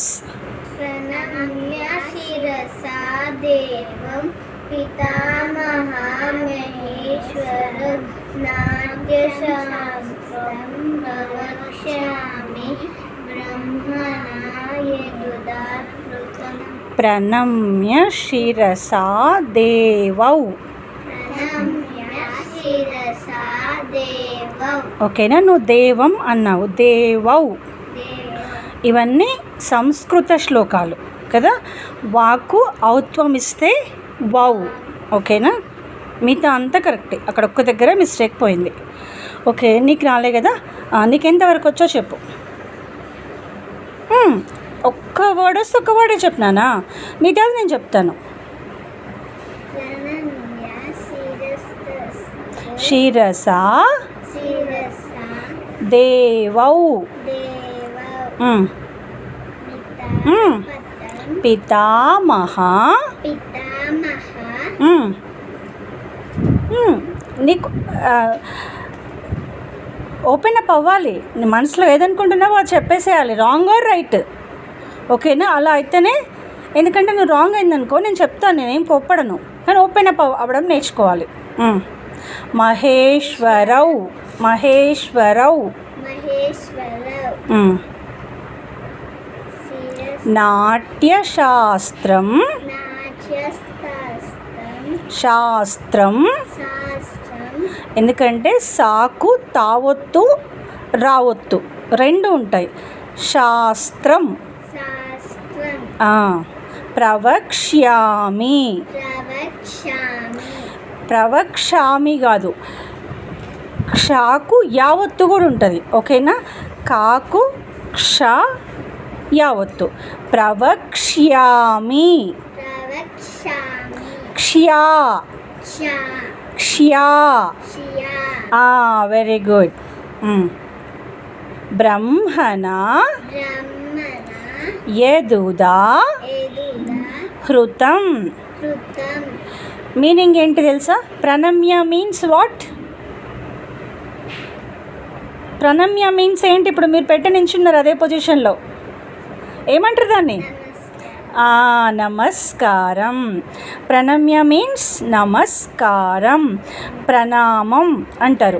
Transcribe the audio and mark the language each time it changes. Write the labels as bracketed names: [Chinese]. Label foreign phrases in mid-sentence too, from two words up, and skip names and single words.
[Sanskrit] प्रणम्य शिरसा देवं पितामहमहेश्वरं नाट्यशास्त्रं प्रवक्ष्यामि ब्रह्मणा यदुदात्कृतम्. ప్రణమ్య శిరసా దేవౌ. प्रणम्य शिरसा देवं. [Telugu] ఓకేనా? నువ్వు దేవం అన్నావు, దేవౌ. ఇవన్నీ సంస్కృత శ్లోకాలు కదా. వాక్కు ఔత్వం ఇస్తే వౌ. ఓకేనా? మిగతా అంతా కరెక్టే, అక్కడ ఒక్క దగ్గర మిస్టేక్ పోయింది. ఓకే, నీకు రాలే కదా, నీకు ఎంతవరకు వచ్చో చెప్పు. ఒక్క వర్డ్ వస్తే ఒక్క వర్డే చెప్పినానా? మిగతాది నేను చెప్తాను. [Sanskrit] प्रणम्य శిరసా शिरसा దేవౌ. देवं. పితామహ. पितामह [Telugu] నీకు [English] open up [Telugu] అవ్వాలి. నీ మనసులో ఏదనుకుంటున్నావో అది చెప్పేసేయాలి, [English] wrong or right. [Telugu] ఓకేనా? అలా అయితేనే, ఎందుకంటే నువ్వు రాంగ్ అయిందనుకో నేను చెప్తాను, నేనేం కోప్పడను, కానీ [English] open up [Telugu] అవ్వడం నేర్చుకోవాలి. [Sanskrit] మహేశ్వరౌ. మహేశ్వరౌ. महेश्वरौ. నాట్యశాస్త్రం. नाट्यशास्त्रं శాస్త్రం. शास्त्रं [Telugu] ఎందుకంటే సాకు తావొత్తు రావొత్తు రెండు ఉంటాయి. [Sanskrit] శాస్త్రం. शास्त्रं ప్రవక్ష్యామి. प्रवक्ष्यामि. [Telugu] ప్రవక్ష్యామి కాదు, క్షాకు యావత్తు కూడా ఉంటుంది. ఓకేనా? కాకు క్ష యావత్తు. [Sanskrit] ప్రవక్ష్యామి. प्रवक्ष्यामि. క్ష్యా. क्षा క్ష్యా. क्षा [English] very good. [Sanskrit] బ్రహ్మణ ब्रह्मणा యదుదా यदुदा హృతం. कृतं. [Telugu] మీనింగ్ ఏంటి తెలుసా? ప్రణమ్య [English] means what? [Telugu] ప్రణమ్య మీన్స్ ఏంటి? ఇప్పుడు మీరు పెట్టి నించున్నారు అదే పొజిషన్లో, ఏమంటారు దాన్ని? నమస్కారం. ప్రణమ్య మీన్స్ నమస్కారం, ప్రణామం అంటారు.